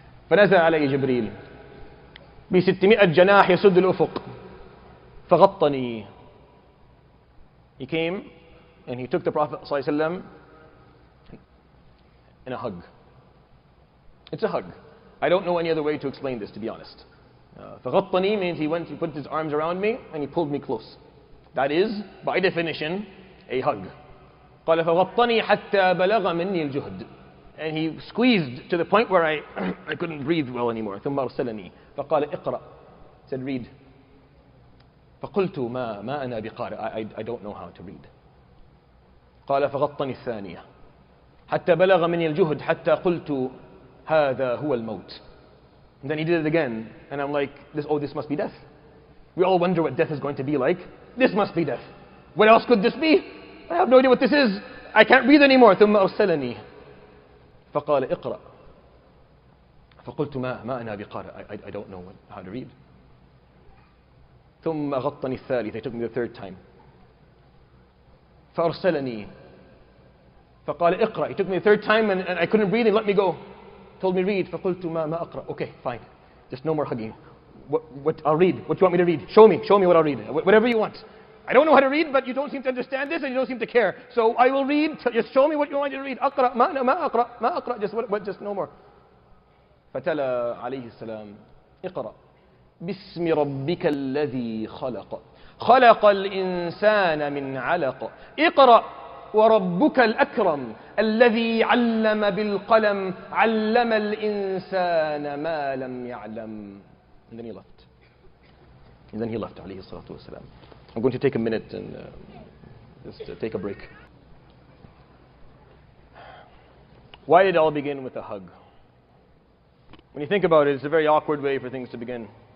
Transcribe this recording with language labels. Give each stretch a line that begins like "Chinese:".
Arabic: فنزل علي جبريل ب600 جناح يسد الأفق فغطني.
English: He came and he took the Prophet صلى الله عليه وسلم in a hug. It's a hug. I don't know any other way to explain this, to be honest. فغطني means he put his arms around me and he pulled me close. That is, by definition, a hug.
Arabic: قال فغطني حتى بلغ مني الجهد.
English: And he squeezed to the point where I couldn't breathe well anymore.
Arabic: ثم أرسلني فقال اقرأ.
English: Said read.
Arabic: فقلت ما أنا بقارئ.
English: I don't know how to read.
Arabic: قال فغطني الثانية حتى بلغ مني الجهد حتى قلت هذا هو الموت.
English: And then he did it again, and I'm like, this must be death. We all wonder what death is going to be like. This must be death. What else could this be? I have no idea what this is. I can't read anymore.
Arabic: ثم أرسلني فقال اقرأ. فقلت ما أنا بقارئ.
English: I don't know how to read.
Arabic: ثم غطني الثالث.
English: He took me the third time.
Arabic: فأرسلني فقال اقرأ.
English: He took me the third time and I couldn't breathe and let me go. Told me read.
Arabic: فقلت ما أقرأ.
English: Okay, fine. Just no more hugging. What I'll read. What do you want me to read? Show me what I'll read. Whatever you want. I don't know how to read, but you don't seem to understand this and you don't seem to care. So I will read. Just show me what you want me to read.
Arabic: أقرأ ما أقرأ.
English: Just no more.
Arabic: فتلا عليه السلام اقرأ باسم ربك الذي خلق خلق الإنسان من علق اقرأ وربك الأكرم الذي علم بالقلم علم الإنسان ما لم يعلم.
English: And then he left. عليه الصلاة والسلام. I'm going to take a minute and just take a break. Why did it all begin with a hug? When you think about it, it's a very awkward way for things to begin.